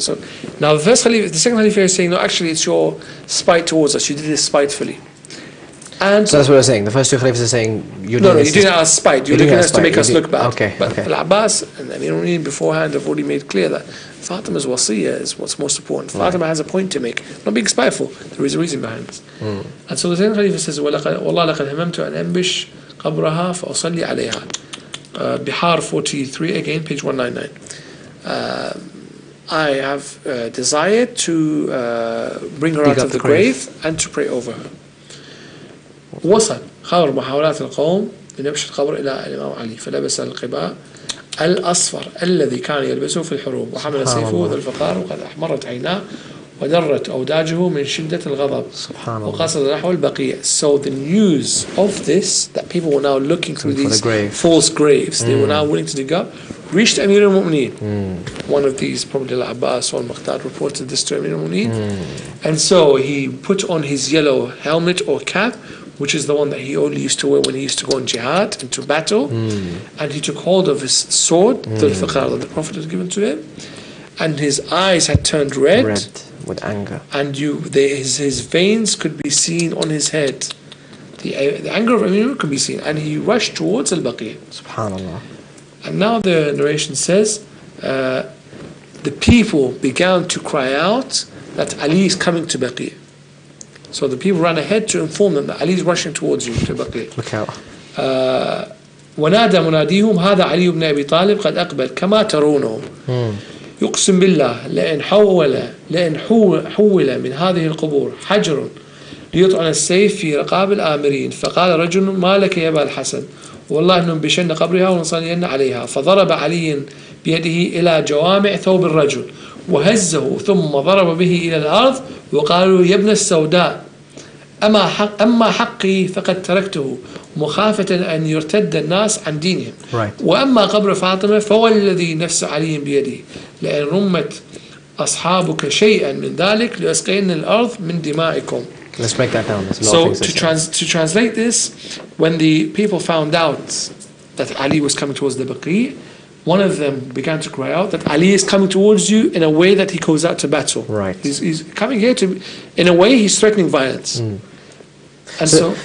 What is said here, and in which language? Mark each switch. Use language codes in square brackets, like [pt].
[en] So now the second Khalifa is saying, no, actually it's your spite towards us. You did this spitefully. And so that's what I was saying. The first two Khalifas are saying you're doing this. No, you're doing it as spite. You're doing it to make us look bad. Okay. But Al-Abbas and Amir al-Mu'minin beforehand have already made clear that Fatima's wasiyah is what's most important. Fatima has a point to make. Not being spiteful. There is a reason behind this. And so the second Khalifa says, [ar] وَاللَّهَ لَقَدْ هَمَمْتُ أَنْ أَنْبِشْ قَبْرَهَا فَأُصَلِّي عَلَيْهَا. [en] Bihar 43, again, page 199. I have desired to bring her out of the grave and to pray over her. [ar] وصل خبر محاولات القوم لنبش القبر إلى الإمام علي فلبس القباء الأصفر الذي كان يلبسه في الحروب وحمل سيفه ذا الفقار وقد أحمرت عيناه ودرت أوداجه من شدة الغضب وقصد نحو البقيع. [en] So the news of this, that people were now looking through these false graves, they were now willing to dig up, reached Amir al-Mu'minin. One of these, probably al-Abbas or al-Muqtad, reported this to Amir al-Mu'minin. And so he put on his yellow helmet or cap, which is the one that he only used to wear when he used to go on jihad, into battle. And he took hold of his sword, the fiqar that the Prophet had given to him, and his eyes had turned red with anger. And his veins could be seen on his head. the anger of Amir could be seen, and he rushed towards al-Baqi'. [ar] Subhanallah. [en] And now the narration says, the people began to cry out that Ali is coming to Baqi'. So the people ran ahead to inform them that Ali is rushing towards you to Baqi'. Look out. [ar] ونادى مناديهم هذا علي بن أبي طالب قد أقبل كما ترونه يقسم بالله لئن حول من هذه القبور حجر ليطعن السيف في رقاب الآمرين فقال رجل ما لك يا أبا الحسن والله أنهم بشن قبرها ونصلين عليها فضرب علي بيده إلى جوامع ثوب الرجل وهزه ثم ضرب به إلى الأرض وقالوا يا ابن السوداء أما حقي فقد تركته مخافة أن يرتد الناس عن دينهم وأما قبر فاطمة فوالذي نفس علي بيده لأن رمت أصحابك شيئا من ذلك لأسقين الأرض من دمائكم. [en] Let's break that down. So to translate this, when the people found out that Ali was coming towards the Baqi', one of them began to cry out that Ali is coming towards you in a way that he goes out to battle. Right. He's coming here to, in a way, he's threatening violence. And so